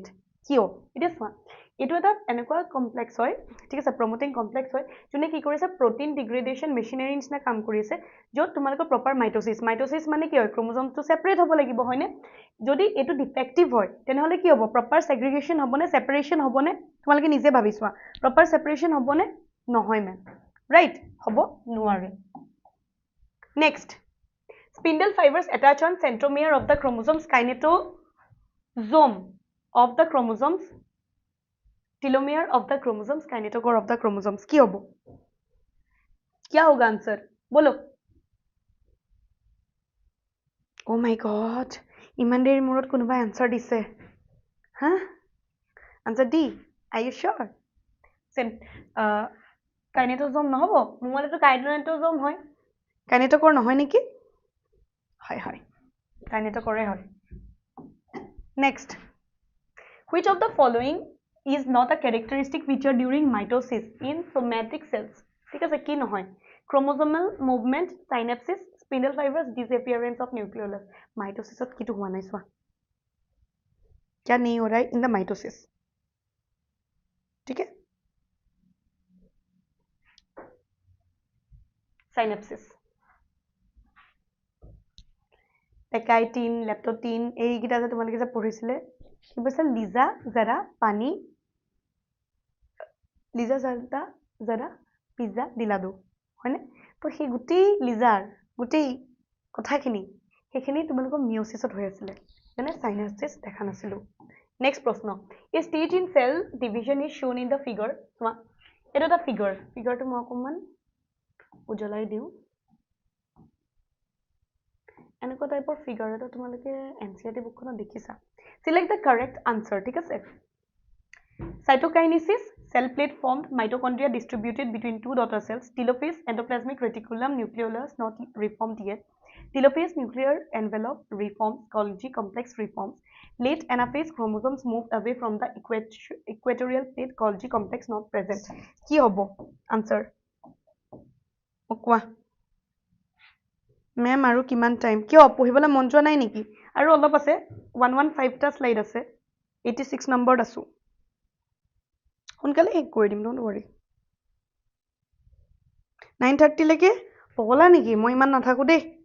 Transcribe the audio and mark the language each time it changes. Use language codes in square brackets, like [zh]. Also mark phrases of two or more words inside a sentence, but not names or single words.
[as] কিয় এতিয়া চোৱা এইটো এটা এনেকুৱা কমপ্লেক্স হয় ঠিক আছে [en] promoting complex [as] হয় যোনে কি কৰিছে [en] protein degradation machinery [as] নিচিনা কাম কৰিছে য'ত তোমালোকৰ প্ৰপাৰ মাইটোচিছ মানে কি হয় ক্ৰমোজমটো ছেপাৰেট হ'ব লাগিব হয়নে যদি এইটো ডিফেক্টিভ হয় তেনেহ'লে কি হ'ব [en] proper segregation [as] হ'বনে ছেপাৰেশ্যন হ'বনে তোমালোকে নিজে ভাবি চোৱা প্ৰপাৰ ছেপাৰেশ্যন হ'বনে নহয় মেম ৰাইট হ'ব নোৱাৰে [en] নেক্সট spindle fibers attach on centromere of the chromosomes kinetosome of the chromosomes telomere of the chromosomes kinetochore of the chromosomes [as] কি হ'ব [hi] क्या होगा आंसर बोलो [en] oh my god [as] ইমান দেৰি মূৰত কোনোবাই আনসাৰ দিছে হা আনসাৰ ডি [en] are you sure [as] কাইনেটোজম নহ'ব মোৰ মতেতো কাইনেটোজম হয় কাইনেটকৰ নহয় নেকি হয় হয় কাইনেটকৰে হয় next [en] which of the following is not a characteristic feature during mitosis in somatic cells [as] ঠিক আছে কি নহয় [en] chromosomal movement synapses spindle fibers disappearance of nucleolus mitosis ত [as] কিটো হোৱা নাই চোৱা [hi] क्या नहीं हो रहा है [en] in the mitosis [hi] ठीक है [en] synapses [as] পেকাইটিন লেপটোটিন এইকেইটা যে তোমালোকে যে পঢ়িছিলে কি কৈছে লিজা জৰা পানী লিজা জৰা পিজ্জা দিলাদু হয়নে তো সেই গোটেই লিজাৰ গোটেই কথাখিনি সেইখিনি তোমালোকৰ মিঅ'চিছত হৈ আছিলে মানে সাইনাপচিছ দেখা নাছিলো নেক্সট প্ৰশ্ন [en] A stage in cell division is shown in the figure [as] চোৱা এটা এটা ফিগাৰটো মই অকমান উজ্বলাই দিওঁ এনেকুৱা টাইপৰ ফিগাৰ এটা তোমালোকে এনচিইআৰটি বুকখনত দেখিছা [en] select the correct answer [as] ঠিক আছে [en] cytokinesis cell plate formed mitochondria distributed between two daughter cells telophase endoplasmic reticulum nucleolus not reformed yet telophase nuclear envelope reforms Golgi complex reforms late anaphase chromosomes moved away from the equatorial plate Golgi complex not present [as] কি হ'ব [en] answer কোৱা [as] মেম আৰু কিমান টাইম কিয় পঢ়িবলৈ মন যোৱা নাই নেকি আৰু অলপ আছে 115 টা স্লাইড আছে 86 নম্বৰত আছো সোনকালে শেষ কৰি দিম [en] don't worry [as] 9:30 লৈকে পগলা নেকি মই ইমান নাথাকো দেই